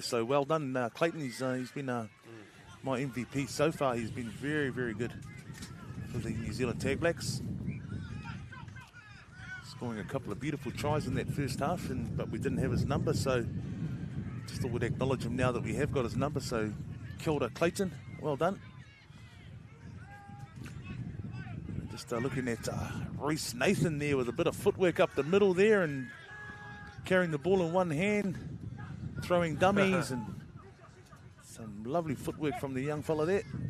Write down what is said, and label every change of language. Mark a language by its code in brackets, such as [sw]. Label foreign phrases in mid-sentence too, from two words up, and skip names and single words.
[en] So well done, Clayton. He's been my MVP so far. He's been very, very good for the New Zealand Tag Blacks, scoring a couple of beautiful tries in that first half. But we didn't have his number, so just thought we'd acknowledge him now that we have got his number. So [mi] kia ora, [en] Clayton. Well done. Just looking at Reese Nathan there with a bit of footwork up the middle there and carrying the ball in one hand, throwing dummies and some lovely footwork from the young fella there.